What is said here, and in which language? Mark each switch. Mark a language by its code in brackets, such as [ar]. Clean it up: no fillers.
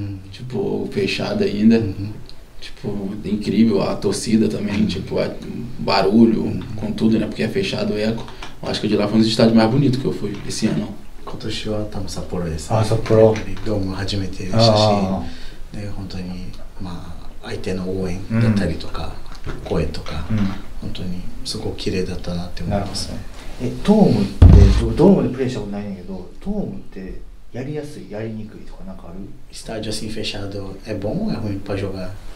[pt] Tipo, fechado ainda. Tipo, incrível, a torcida também, tipo, barulho, com tudo, né? Porque é fechado o eco. Eu acho que de lá foi um dos estádios mais bonitos que eu fui esse ano. [ja] 今年は多分札幌です。札幌。ドーム初めてでしたし、で本当にまあ相手の応援だったりとか、声とか、本当にすごく綺麗だったなって思いますね。ドームでプレーしたことないんだけど、ドームってやりやすい、やりにくいとかなんかある？ [pt] Estádio assim fechado é bom ou é ruim para jogar?